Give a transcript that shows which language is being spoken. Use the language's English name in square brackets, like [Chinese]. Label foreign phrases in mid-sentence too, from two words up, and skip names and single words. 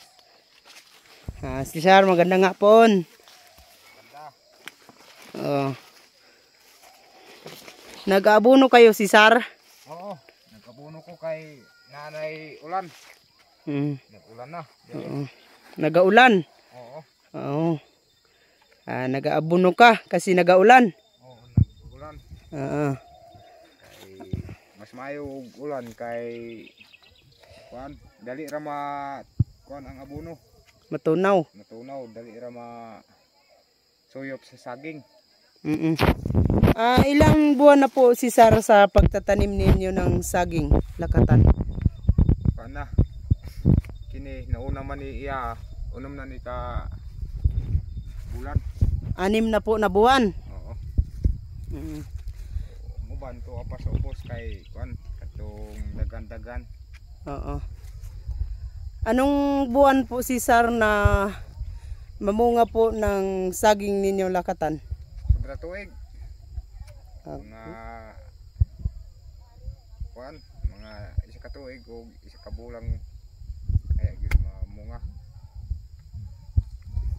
[Filipino] Cesar, maganda nga po. Nag-aabono kayo, Cesar? [Cebuano] Oo, nag-aabono ko kay Nanay Ulan. Nag-ulan na. Nag-aulan? Oo. Oo. [Filipino] Nag-aabono ka kasi nag-aulan? [Cebuano] Oo, nag-ulan. Mas maayo og ulan kay kuan, dali ra ma kuan ang abono. [Filipino] Matunaw? [Cebuano] Matunaw, dali ra ma suyop sa saging. [Filipino] Ilang buwan na po si Cesar sa pagtatanim ninyo ng saging lakatan? [Cebuano] Kuan na. Kini nauna man ni iya, unom na ni ka bulan. [Filipino] 6 na po na buwan. Oo. [Cebuano] Muban to apa sa ubos kay kuan katong dagan-dagan. Oo. [Filipino] Anong buwan po si Cesar na mamunga po ng saging ninyo lakatan? [Cebuano] Sobra tuig. Mga kuan, mga isa ka tuig o isa ka bulang kaya gyud mamunga.